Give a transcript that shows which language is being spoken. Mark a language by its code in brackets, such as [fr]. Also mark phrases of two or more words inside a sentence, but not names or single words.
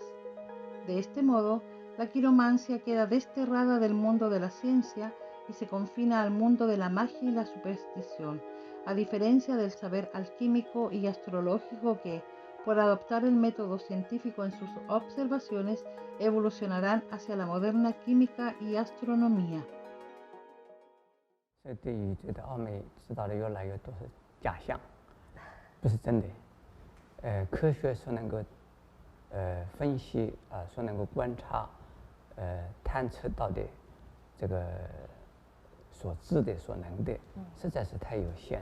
[es] De este modo, la quiromancia queda desterrada del mundo de la ciencia y se confina al mundo de la magia y la superstición, a diferencia del saber alquímico y astrológico que, por adoptar el método científico en sus observaciones, evolucionarán hacia la moderna química y astronomía. [zh] 所以对于这个奥美知道的越来越多是假象，不是真的。科学所能够分析所能够观察探测到的这个所知的所能的，实在是太有限了。